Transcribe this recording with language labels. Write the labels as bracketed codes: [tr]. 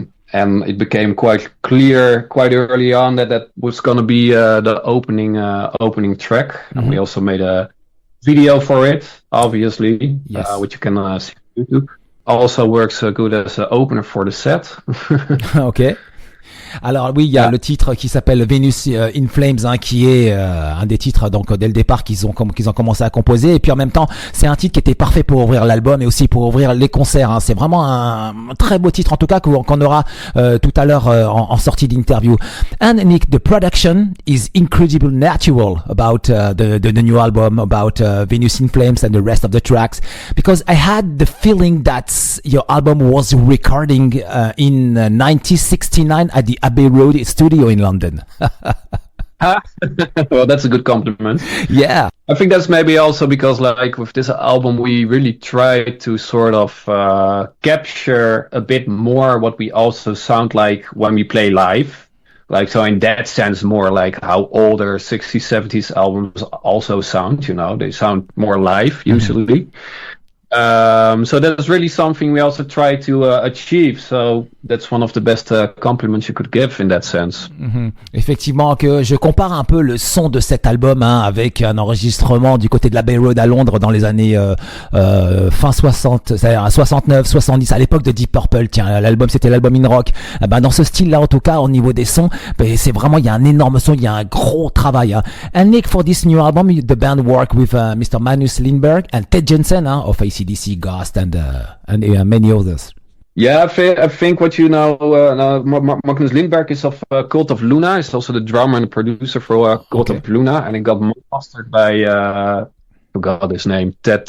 [en] And it became quite clear quite early on that was going to be the opening track. Mm-hmm. And we also made a video for it, obviously, yes. Which you can see on YouTube. Also works good as an opener for the set. Okay. [fr] Alors oui, il y a le titre qui s'appelle Venus in Flames, hein, qui est un des titres donc dès le départ qu'ils ont commencé à composer, et puis en même temps c'est un titre qui était parfait pour ouvrir l'album et aussi pour ouvrir les concerts. Hein. C'est vraiment un très beau titre en tout cas qu'on aura tout à l'heure en sortie d'interview. [en] And Nick, the production is incredibly natural about the new album, about Venus in Flames and the rest of the tracks, because I had the feeling that your album was recording in 1969 at the Abbey Road studio in London. Well, that's a good compliment. Yeah. I think that's maybe also because, like, with this album, we really try to sort of capture a bit more what we also sound like when we play live. Like, so in that sense, more like how older 60s, 70s albums also sound, you know, they sound more live usually. Mm-hmm. So that's really something we also try to achieve. So that's one of the best compliments you could give in that sense. Mm-hmm. [fr] Effectivement, que je compare un peu le son de cet album avec un enregistrement du côté de la Abbey Road à Londres dans les années fin 60, c'est-à-dire 69, 70, à l'époque de Deep Purple. Tiens, l'album c'était l'album In Rock. Dans ce style-là, en tout cas, au niveau des sons, c'est vraiment, il y a un énorme son, il y a un gros travail. Hein. [en] And Nick, for this new album, the band worked with Mr. Magnus Lindberg and Ted Jensen of ACDC, Ghost, and many others. Yeah, I think what you know, Magnus Lindberg is of Cult of Luna. He's also the drummer and the producer for Cult of Luna, and it got mastered by forgot his name, Ted.